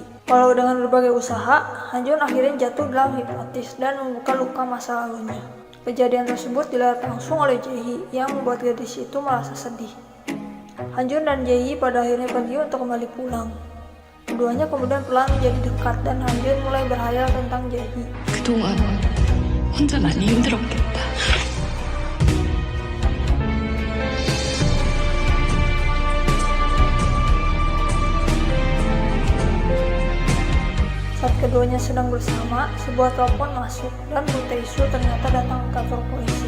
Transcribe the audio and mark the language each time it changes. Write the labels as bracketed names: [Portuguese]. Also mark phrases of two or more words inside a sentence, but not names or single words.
[Indonesian] Walau dengan berbagai usaha, Han Jun akhirnya jatuh dalam hipnotis dan membuka luka masa lalunya. Kejadian tersebut dilihat langsung oleh Jae-hee yang membuat gadis itu merasa sedih. Han Jun dan Jae-hee pada akhirnya pergi untuk kembali pulang. Keduanya kemudian pelan menjadi dekat dan Han Jun mulai berhayal tentang Jae-hee. [Korean] 그동안 혼자 많이 힘들었겠다. [Indonesian] Saat keduanya sedang bersama, sebuah telepon masuk dan Gu Tae-soo ternyata datang ke kantor polisi.